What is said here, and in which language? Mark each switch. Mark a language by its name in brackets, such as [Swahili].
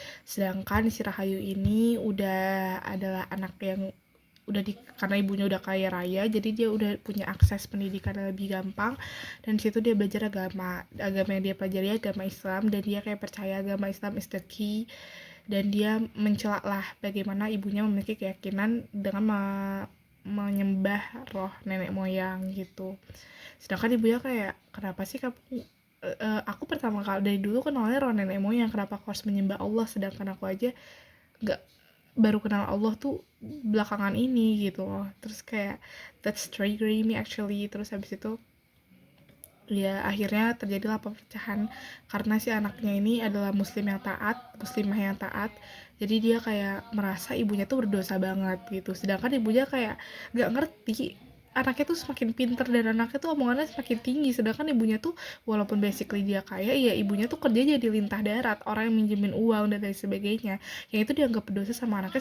[Indonesian] Sedangkan si Rahayu ini udah adalah anak yang karena ibunya udah kaya raya, jadi dia udah punya akses pendidikan yang lebih gampang, dan situ dia belajar agama yang dia pelajari agama Islam, dan dia kayak percaya agama Islam [English] is the key, [Indonesian] dan dia mencela lah bagaimana ibunya memiliki keyakinan dengan menyembah roh nenek moyang gitu. Sedangkan ibunya kayak, kenapa sih kamu aku pertama kali dari dulu kenalnya roh nenek moyang, kenapa aku harus menyembah Allah, sedangkan aku aja baru kenal Allah tuh belakangan ini gitu loh. Terus kayak [English] that's triggering me actually. [Indonesian] Terus habis itu ya akhirnya terjadilah perpecahan karena si anaknya ini adalah muslimah yang taat. Jadi dia kayak merasa ibunya tuh berdosa banget gitu, sedangkan ibunya kayak gak ngerti anaknya tuh semakin pinter dan anaknya tuh omongannya semakin tinggi, sedangkan ibunya tuh walaupun basically dia kaya, ya ibunya tuh kerja jadi lintah darat, orang yang minjemin uang dan lain sebagainya, yang itu dianggap berdosa sama anaknya.